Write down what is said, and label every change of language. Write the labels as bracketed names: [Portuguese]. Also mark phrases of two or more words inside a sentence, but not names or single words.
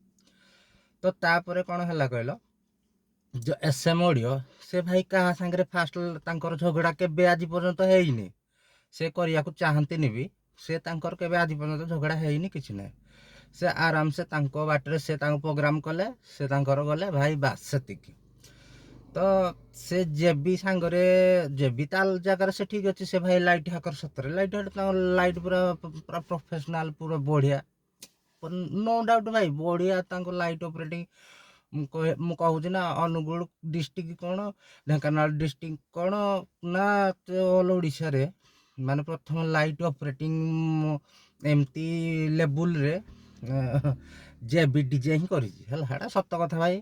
[Odia] ତ ତ ତାପରେ କ'ଣ ହେଲା କହିଲ, जो SM ଅଡ଼ିଓ ସେ ଭାଇ କାହା ସାଙ୍ଗରେ ଫାଷ୍ଟ ତାଙ୍କର ଝଗଡ଼ା କେବେ ଆଜି ପର୍ଯ୍ୟନ୍ତ ହେଇନି, ସେ କରିବାକୁ ଚାହାନ୍ତିନି ବି, ସେ ତାଙ୍କର କେବେ ଆଜି ପର୍ଯ୍ୟନ୍ତ ଝଗଡ଼ା ହେଇନି, କିଛି ନାହିଁ। ସେ ଆରାମସେ ତାଙ୍କ ବାଟରେ ସେ ତାଙ୍କ ପ୍ରୋଗ୍ରାମ କଲେ, ସେ ତାଙ୍କର ଗଲେ ଭାଇ, ବାସ୍ ସେତିକି। ତ ସେ ଜେବି ସାଙ୍ଗରେ, ଜେବି ତା ଜାଗାରେ ସେ ଠିକ୍ ଅଛି, ସେ ଭାଇ ଲାଇଟ୍ ହାକର, ସତରେ ଲାଇଟ୍ ହାକର, ତାଙ୍କ ଲାଇଟ୍ ପୁରା ପୁରା ପ୍ରଫେସନାଲ, ପୁରା ବଢ଼ିଆ, [English] no doubt [Odia] ଭାଇ, ବଢ଼ିଆ ତାଙ୍କ [English] light operating. [Odia] ମୁଁ କହୁଛି ନା, ଅନୁଗୁଳ ଡିଷ୍ଟ୍ରିକ୍ଟ କ'ଣ, ଢେଙ୍କାନାଳ ଡିଷ୍ଟ୍ରିକ୍ଟ କ'ଣ ନା, ଅଲ୍ ଓଡ଼ିଶାରେ ମାନେ ପ୍ରଥମ ଲାଇଟ୍ ଅପରେଟିଂ ଏମିତି ଲେବୁଲରେ ଜେବି ଡିଜେ ହିଁ କରିଛି ହେଲା, ହେଟା ସତ କଥା ଭାଇ।